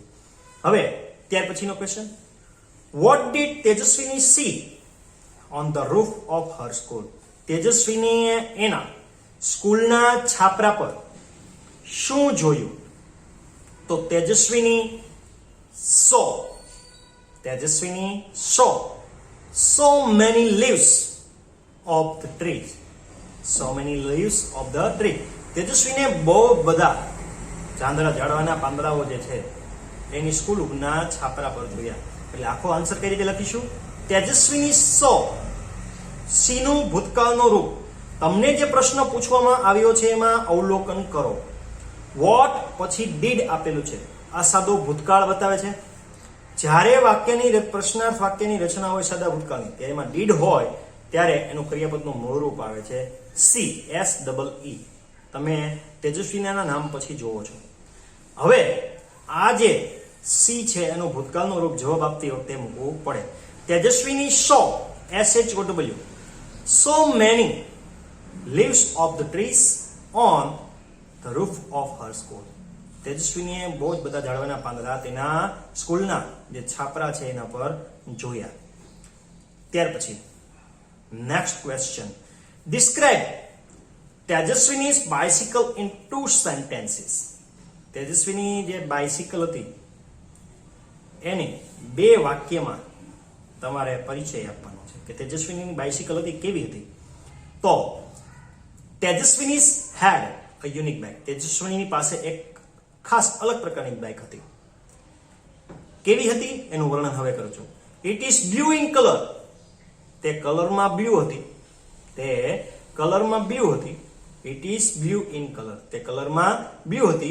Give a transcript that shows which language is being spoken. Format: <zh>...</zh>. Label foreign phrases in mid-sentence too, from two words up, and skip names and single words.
<gu>હવે ત્યાર પછીનો ક્વેશ્ચન,</gu> <en>What did Tejaswini see on the roof of her school.</en> <gu>તેજસ્વીનીએ એના સ્કૂલના છાપરા પર શું જોયું?</gu> <en>તો તેજસ્વીની saw so many leaves of the tree. So many leaves of the tree.</en> <gu>તેજસ્વીને બહુ બધા ઝાડવાના પાંદડાઓ જે છે એની સ્કૂલના છાપરા પર જોયા. એટલે આખો આન્સર કઈ રીતે લખીશું? તેજસ્વીની સી નું ભૂતકાળનું રૂપ. તમને જે પ્રશ્ન પૂછવામાં આવ્યો છે એમાં અવલોકન કરો. વોટ પછી ડીડ આપેલું છે, આ સાદો ભૂતકાળ બતાવે છે. જ્યારે પ્રશ્નાર્થ વાક્યની રચના હોય સાદા ભૂતકાળની, ત્યારે એમાં ડીડ હોય ત્યારે એનું ક્રિયાપદનું મૂળ રૂપ આવે છે સી, SEE. તમે તેજસ્વીના નામ પછી જોવો છો. હવે આ જે સી છે એનું ભૂતકાળનું રૂપ જવાબ આપતી વખતે મૂકવું પડે.</gu> <en>તેજસ્વીની saw, SHOW, so many leaves of the trees on the roof of her school.</en> <gu>તેજસ્વીનીએ બહુ જ બધા ઝાડવાના પાંદડા તેના સ્કૂલના જે છાપરા છે એના પર જોયા. ત્યાર પછી</gu> <en>next question, describe Tejaswini's bicycle in 2 sentences.</en> <gu>તેજસ્વીની જે બાઇસિકલ હતી એને 2 વાક્યમાં તમારે પરિચય આપવાનો છે કે તેજસ્વીની બાઇસિકલ હતી કેવી હતી.</gu> <en>તો તેજસ્વીનીઝ had a unique bike.</en> <gu>તેજસ્વીની પાસે એક ખાસ અલગ પ્રકારની બાઇક હતી. કેવી હતી એનું વર્ણન હવે કરું છું.</gu> <en>It is blue in colour.</en> <gu>તે કલરમાં બ્લુ હતી.</gu> <en>It is blue in colour.</en> <gu>તે કલરમાં બ્લુ હતી.</gu>